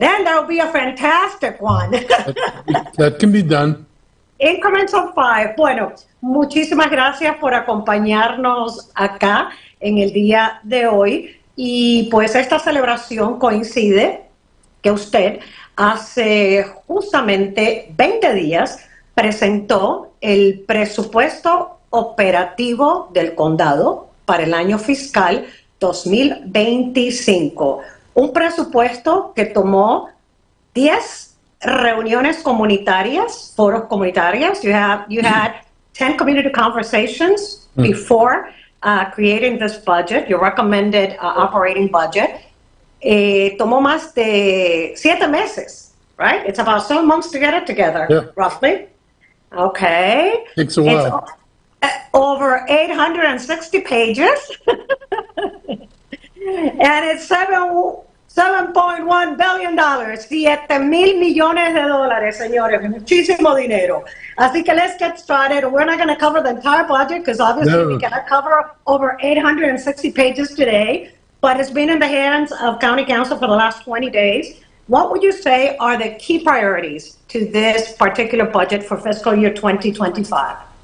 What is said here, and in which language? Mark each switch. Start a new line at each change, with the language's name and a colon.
English: Then there will be a fantastic one. That can be done. Increments of 5.
Spanish: Bueno, muchísimas gracias por acompañarnos acá en el día de hoy. Y pues esta celebración coincide que usted hace justamente 20 días presentó el presupuesto operativo del condado para el año fiscal 2025. Un presupuesto que tomó 10 reuniones comunitarias, foros comunitarios.
English: You had 10 community conversations before creating this budget, your recommended operating budget.
Spanish: Tomó más de 7 meses,
English: right? It's about 7 months to get it together, yeah. Roughly. Okay. Takes a while. It's over 860 pages. And it's $7.1 billion,
Spanish: $7,000 millones de dólares, señores, muchísimo dinero. Así que
English: let's get started. We're not going to cover the entire budget because obviously we cannot cover over 860 pages today, but it's been in the hands of County Council for the last 20 days. What would you say are the key priorities to this particular budget for fiscal year 2025?